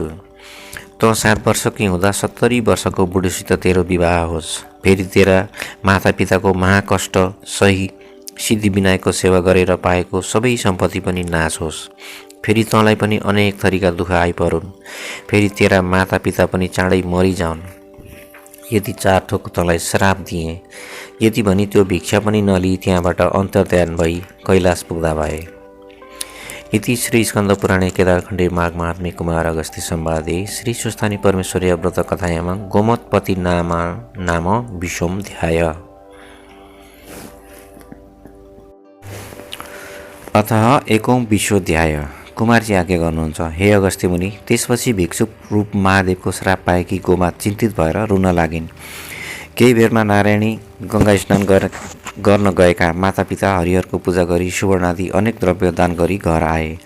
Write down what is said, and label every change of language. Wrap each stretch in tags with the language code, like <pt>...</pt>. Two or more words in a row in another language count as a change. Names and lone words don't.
<ne>त 7 वर्षकी हुँदा 70 वर्षको बुढीसित तेरो विवाह होस्, फेरि तेरा मातापिताको महाकष्ट सही सिद्धिविनायकको सेवा गरेर पाएको सबै सम्पत्ति पनि नाश होस्, फेरि तँलाई पनि अनेक थरीका दुःख आइपरुन्, फेरि तेरा मातापिता पनि चाँडै मरिजाउन्। यति 4 थोक तँलाई श्राप दिएँ। यति भनी त्यो भिक्षा पनि नलिई त्यहाँबाट अन्तर्ध्यान भई कैलाश पुग्दा भए।</ne> <sa>इति श्री स्कन्द पुराणे केदारखण्डे माघ महात्म्ये कुमार अगस्त्य संवादे श्री स्वस्थानी परमेश्वरीय व्रत कथायां गोमतपति नाम 20 अध्याय। अतः 1 अध्याय।</sa> <ne>कुमारजी आज्ञा गर्नुहुन्छ, हे अगस्त्य मुनि, त्यसपछि भिक्षुक रूप महादेवको श्राप पाएकी गोमा चिन्तित भएर रुन लागिन्। केही बेरमा नारायणी गङ्गा स्नान गर्न गएका मातापिता हरिहरको पूजा गरी सुवर्णादि अनेक द्रव्य दान गरी घर आए।</ne>